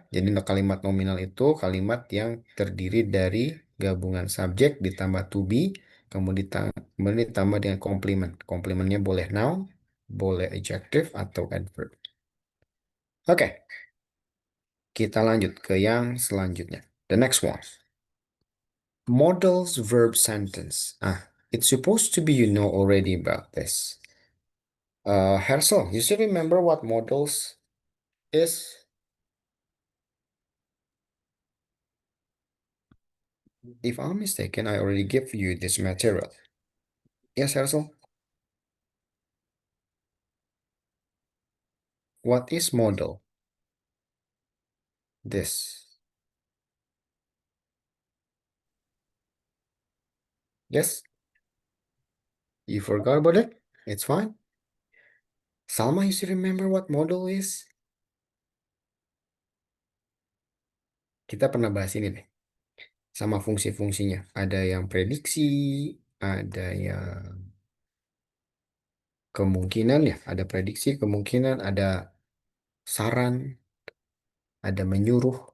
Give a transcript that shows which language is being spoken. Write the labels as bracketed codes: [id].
[id] Jadi kalimat nominal itu kalimat yang terdiri dari gabungan subjek ditambah to be, kemudian ditambah dengan complement. Complementnya boleh noun, boleh adjective atau adverb. Oke, kita lanjut ke yang selanjutnya. [en] The next one. Modals verb sentence. It's supposed to be you know already about this. Hersel, you still remember what modals is? If I'm mistaken, I already gave you this material. Yes, Hersel? What is modal? This. Yes? You forgot about it? It's fine. Salma, you still remember what modal is? [id] Kita pernah bahas ini deh. Sama fungsi-fungsinya. Ada yang prediksi, ada yang kemungkinan ya. Ada prediksi, kemungkinan, ada saran, ada menyuruh.